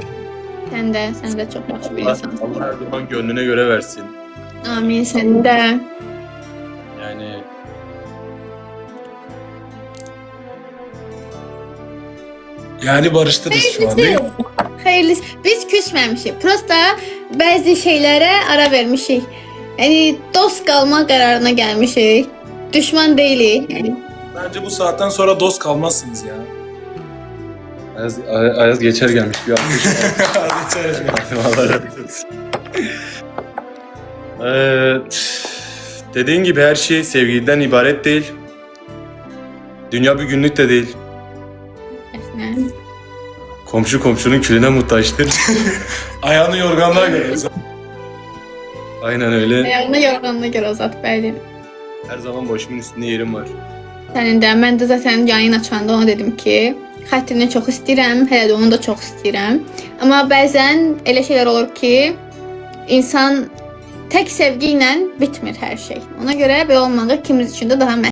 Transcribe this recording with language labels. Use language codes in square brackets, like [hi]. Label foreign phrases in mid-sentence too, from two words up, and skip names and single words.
[tr] Sen de çok yaxşı bir insansın. Allah her zaman gönlüne göre versin. Amin, sen de. Yani barıştınız şu an değil mi? Hayırlısı. [az] Biz küsməmişik. Prosta bəzi şeylərə ara vermişik. Yəni dost qalma qərarına gəlmişik. Düşman deyilik. Yəni [tr] Bence bu saatten sonra dost kalmazsınız ya. Ayaz geçer gelmiş bir alkış. Hadi içeri. Allah razı olsun. Dediğin gibi her şey sevgiden ibaret değil. Dünya bir günlük de değil. [az] əslən. [tr] Komşu komşunun külüne muhtaçtır. Ayağını yorganlığa göre. Aynen öyle. [az] Ayağına yorğanına görə uzat, bəli. [tr] Her zaman başımın üstünde yerim var. [az] Sənin də. Mən də zaten yayın açanda ona dedim ki, xətrini çox istəyirəm, hələ də onu da çox istəyirəm. Amma bəzən elə şeylər olur ki, insan tək sevgi ilə bitmir hər şey. Ona görə belə olmağı ikimiz üçün də daha